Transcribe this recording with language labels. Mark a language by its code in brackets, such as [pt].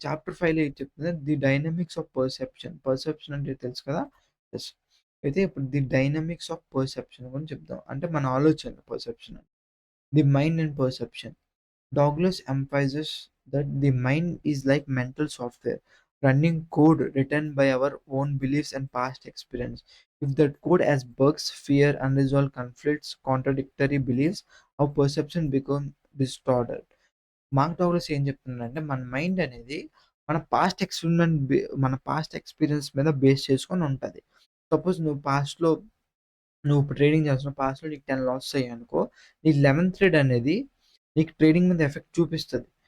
[te] Chapter 5లో ఏది చెప్తుందంటే [en] The dynamics of perception. [te] Perception అంటే తెలుసు కదా! యెస్. అయితే ఇప్పుడు [en] the dynamics of perception [te] గురించి చెప్దాం. అంటే మన ఆలోచన perception. [en] The mind and perception. Douglas emphasises that the mind is like mental software. running code written by our own beliefs and past experience. If that code has bugs, fear, unresolved conflicts, contradictory beliefs, our perception become distorted. [te] Mark డౌగ్లస్ ఏం చెప్తున్నాడంటే మన mind అనేది మన past experience మీద base చేసుకొని ఉంటది. Suppose నువ్వు ఇప్పుడు ట్రేడింగ్ చేస్తున్నావు. పాస్ట్‌లో నీకు 10 లాసెస్ అయ్యాయనుకో, నీ 11థ్ ట్రేడ్ అనేది నీకు ట్రేడింగ్ మీద ఎఫెక్ట్ చూపిస్తది.